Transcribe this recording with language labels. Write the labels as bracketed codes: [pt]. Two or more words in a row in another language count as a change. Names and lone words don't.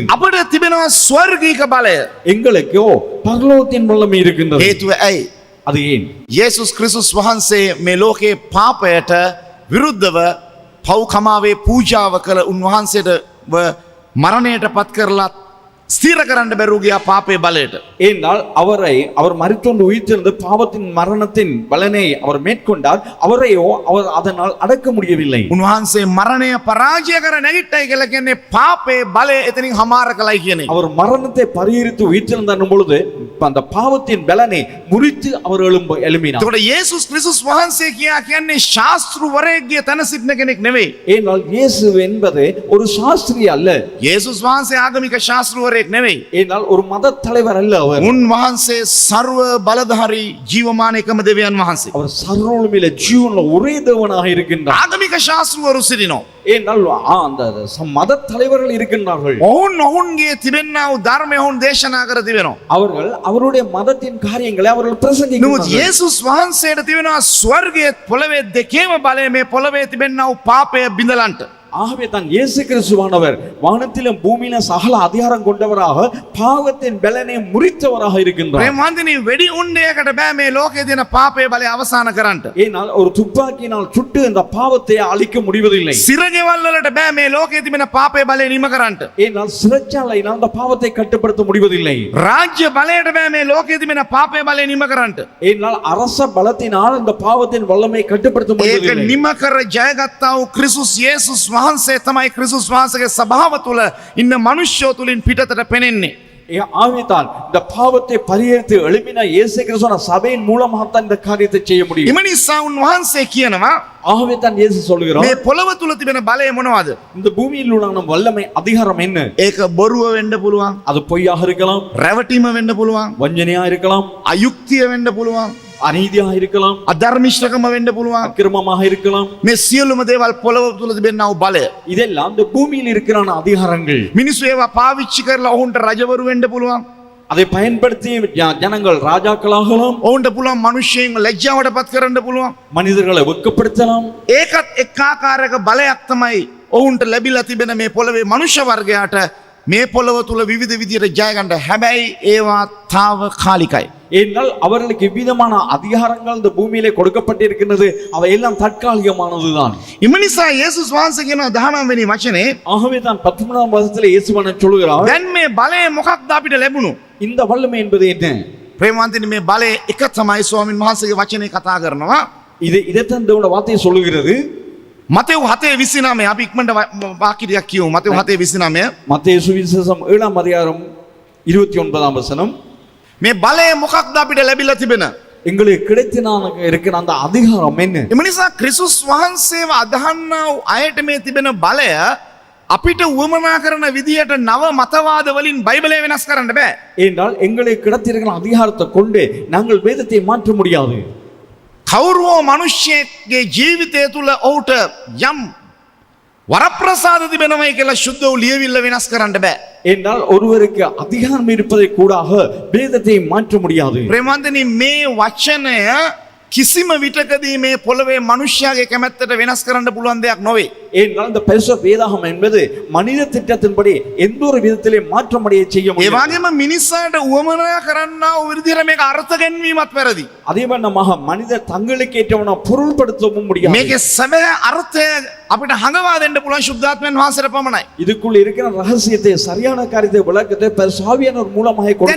[si] අපිට තිබෙනවා ස්වර්ගීක බලය. [ta] எங்களுக்கு பரலோகத்தின் வல்லமை இருக்கின்றது. [si] හේතුව ඇයි? [ta] அது ஏன்? [si] යේසුස් ක්‍රිස්තුස් වහන්සේ මේ ලෝකේ පාපයට විරුද්ධව පව් කමාවේ පූජාව කළ උන්වහන්සේට මරණයට පත් කරලා ස්ථිර කරන්න බැරුව ගියා පාපේ බලයට. [ta] ஏனால் அவர் மரித்தோண்டு உயிர்த்தெழுந்து பாவத்தின் மரணத்தின் பலனை அவர் மேற்கொண்டார். அவரையோ அவர் அதனால் அடக்க முடியவில்லை. [si] උන්වහන්සේ මරණය පරාජය කර නැගිට්ටයි කියලා කියන්නේ පාපේ බලය එතනින් හමාර කළයි කියන එක. [ta] அவர் மரணத்தை பரிகரித்து உயிர்த்தெழுந்த பொழுது அந்த பாவத்தின் பலனை முறித்து அவர் எழும்பினார். [si] එතකොට යේසුස් ක්‍රිස්තුස් වහන්සේ කියන්නේ ශාස්ත්‍රවරයෙක්ගේ තන සිටින කෙනෙක් නෙවෙයි. [ta] ஏனால் இயேசு என்பது ஒரு சாஸ்திரி அல்ல. [si] යේසුස් වහන්සේ ආගමික ශාස්ත්‍රවරයෙක් නෙවෙයි. [ta] ஏனால் ஒரு மத தலைவர் அல்ல அவர். [si] උන්වහන්සේ ਸਰව බලධාරී ජීවමාන එකම දෙවියන් වහන්සේ. [ta] அவர் சர்வமுள்ள ஜீவனுள்ள ஒரே தேவனாக இருக்கின்றார். [si] ආගමික ශාස්ත්‍රවරු සිටිනවා. [ta] ஏனால் அந்த மத தலைவர்கள் இருக்கின்றார்கள். [si] ඔවුන්ගේ තිබෙන්නා වූ ධර්මය ඔවුන් දේශනා කර තිබෙනවා. [ta] அவர்கள் அவருடைய மதத்தின் காரியங்களை அவர்கள் නමුත් பிரசங்கிக்கிறார்கள். [si] යේසුස් වහන්සේට තිබෙනවා ස්වර්ගයේ පොළවේ දෙකේම බලය මේ පොළවේ තිබෙන්නා වූ පාපය බිඳලන්ට. [ta] ஆகவே தான் இயேசு கிறிஸ்துவானவர் வானத்திலும் பூமியிலும் சகல அதிகாரம் கொண்டவராக பாவத்தின் பலனை முறித்தவராக இருக்கின்றார். [si] ප්‍රේමවන්තනි වෙඩි උණ්ඩයකට බෑ මේ ලෝකයේ තියෙන පාපයේ බලය අවසන් කරන්නට. [ta] ஏனால் ஒரு துப்பாக்கியினால் சுட்டு இந்த பாவத்தை அழிக்க முடிவதில்லை. [si] සිරගෙවල් වලට බෑ මේ ලෝකයේ තිබෙන පාපයේ බලය නිම කරන්නට. [ta] ஏனால் சிறைச்சாலையினால் அந்த பாவத்தை கட்டுப்படுத்த முடிவதில்லை. [si] රාජ්‍ය බලයට බෑ මේ ලෝකයේ තිබෙන පාපයේ බලය නිම කරන්නට. [ta] ஏனால் அரச பலத்தினால் இந்த பாவத்தின் வல்லமை கட்டுப்படுத்த ඒක முடிவதில்லை. [si] නිම කර ජයගත්තා වූ ක්‍රිස්තුස් යේසුස් වහන්සේ තමයි ක්‍රිස්තුස් වහන්සේගේ ස්වභාව තුල ඉන්න මනුෂ්‍යෝ තුලින් පිටතට පෙනෙන්නේ. [ta] ஆவிதான் இந்த பாவத்தை பரிகரித்து எழுப்பின இயேசு கிறிஸ்துவின் சபையின் மூலமாகத்தான் இந்த காரியத்தை செய்ய முடியும். [si] එම නිසා උන්වහන්සේ කියනවා [ta] ஆகவே தான் இயேசு சொல்கிறார், [si] මේ පොළව තුල තිබෙන බලය මොනවද? [ta] இந்த பூமியில் உள்ள வல்லமை அதிகாரம் என்ன? [si] ඒක බොරුව වෙන්න පුළුවන්, [ta] அது பொய்யாக இருக்கலாம், [si] රැවටීම වෙන්න පුළුවන්, [ta] வஞ்சனையா இருக்கலாம், [si] අයුක්තිය වෙන්න පුළුවන්, [ta] அநீதியாக இருக்கலாம், [si] අධර්මිෂ්ඨකම වෙන්න පුළුවන්. [ta] அக்கிரமமாக இருக்கலாம். [si] මේ සියලුම දේවල් පොළව තුල තිබෙනා වූ බලය. [ta] இதெல்லாம் இந்த பூமியில் இருக்கிற அதிகாரங்கள். [si] මිනිස්සු ඒවා පාවිච්චි කරලා ඔවුන්ට රජවරු වෙන්න පුළුවන්. [ta] அதை பயன்படுத்தி ஜனங்கள் ராஜாக்களாகலாம், [si] ඔවුන්ට පුළුවන් මිනිස්සුන් ලැජ්ජාවට පත් කරන්න පුළුවන්. [ta] மனிதர்களை வெட்கப்படுத்தலாம். [si] ඒකත් එක් ආකාරයක බලයක් තමයි ඔවුන්ට ලැබිලා තිබෙන මේ පොළවේ මනුෂ්‍ය වර්ගයාට මේ පොළව තුල විවිධ විදියට ජය ගන්න. හැබැයි ඒවා తాවකාලිකයි. [ta] ஏனால் அவர்களுக்கு விதமான அதிகாரங்கள் இந்த பூமியிலே கொடுக்கப்பட்டிருக்கிறது. அவை எல்லாம் தற்காலிகமானதுதான். [si] එම නිසා යේසුස් වහන්සේ කියන 19 වෙනි වචනේ [ta] ஆகவே தான் 13ஆம் வசனத்திலே இயேசுவானவர் சொல்கிறார், [si] දැන් මේ බලය මොකක්ද අපිට ලැබුණු? [ta] இந்த வல்லமை என்பது என்ன? [si] ප්‍රේමවන්තනි මේ බලය එක තමයි ස්වාමීන් වහන්සේගේ වචනේ කතා කරනවා. [ta] இதைத்தான் தேவனுடைய வார்த்தை சொல்லுகிறது. [si] මතෙව් 7:29 අපි ඉක්මනට වාක්‍යයක් කියමු. මතෙව් 7:29 [ta] மத்தேயு சுவிசேஷம் 7ஆம் அதிகாரம் 29ஆம் வசனம். [si] මේ බලය මොකක්ද අපිට ලැබිලා තිබෙන? [ta] எங்களுக்கு கிடைத்தினாக இருக்கிற அந்த அதிகாரம் என்ன? [si] එම නිසා ක්‍රිස්තුස් වහන්සේව අදහන්නා වූ අයට මේ තිබෙන බලය අපිට උවමනා කරන විදිහට නව මතවාද වලින් බයිබලය වෙනස් කරන්න බෑ. [ta] என்றால் எங்களுக்கு கிடைத்திருக்கிற அதிகாரத்தை கொண்டு நாங்கள் வேதத்தை மாற்ற முடியாது. [si] කවුරුවෝ මිනිස්සෙක්ගේ ජීවිතය තුළ ඔහුට යම් වරප්‍රසාද තිබෙනවයි කියලා සුද්ධ වූ ලියවිල්ල වෙනස් කරන්න බෑ. [ta] என்றால் ஒருவருக்கு அதிகாரம் இருப்பதை கூடாக வேதத்தை மாற்ற முடியாது. [si] ප්‍රේමවන්තනි මේ වචනය කිසිම විටකදී මේ පොළවේ මිනිස්යාගේ කැමැත්තට වෙනස් කරන්න පුළුවන් දෙයක් නොවේ. [ta] என்றால் இந்த பரிசுத்த வேதாகம் என்பது மனித திட்டத்தின்படி எந்த ஒரு விதத்திலே மாற்றமடைய செய்ய ඒ முடியாது. [si] වගේම මිනිස්සාට උවමනා කරන්නා වූ විදිහට මේක අර්ථ ගැන්වීමත් වැරදි. [ta] அதே வண்ணமாக மனிதர் தங்களுக்கு ஏற்றவன பொருள்படுத்தவும் முடியாது. [si] මේකේ සැබෑ අර්ථය අපිට හඟවා දෙන්න පුළුවන් ශුද්ධාත්මයන් වහන්සේට පමණයි. [ta] இதுக்குள்ள இருக்கிற ரகசியத்தை சரியான காரியத்தை விளக்கத்தை பரிசுத்தாவியானவர் மூலமாக கொடுக்க